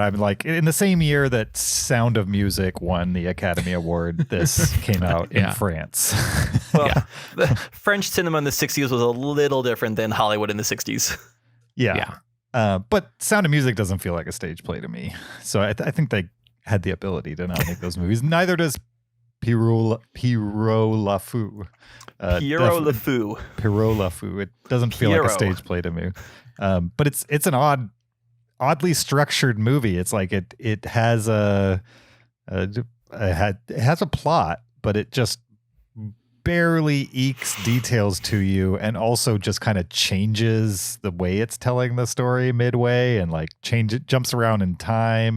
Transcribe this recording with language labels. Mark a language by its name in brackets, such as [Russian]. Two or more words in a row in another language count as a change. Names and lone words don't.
[English] I'm like, in the same year that Sound of Music won the Academy Award, this came out in France. Well, the French cinema in the 60s was a little different than Hollywood in the 60s. Yeah. But Sound of Music doesn't feel like a stage play to me. So I think they had the ability to not make those movies. Neither does Pierrot Le Fou. Pierrot Le Fou. Pierrot Le Fou. It doesn't feel like a stage play to me. But it's an oddly structured movie. It's like it has a plot, but it just barely ekes details to you, and also just kind of changes the way it's telling the story midway, and like jumps around in time.